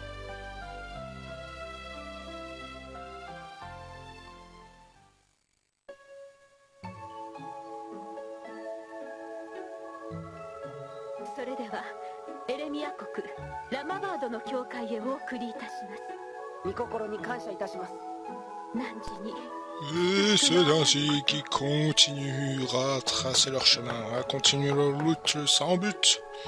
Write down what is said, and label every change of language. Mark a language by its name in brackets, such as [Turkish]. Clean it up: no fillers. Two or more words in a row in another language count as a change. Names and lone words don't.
[Japanese] それではエレミア国ラマバードの教会へお送りいたします。御心に感謝いたします。何時に [French] Et c'est ainsi qu'ils continuera à tracer leur chemin, à continuer leur route sans but.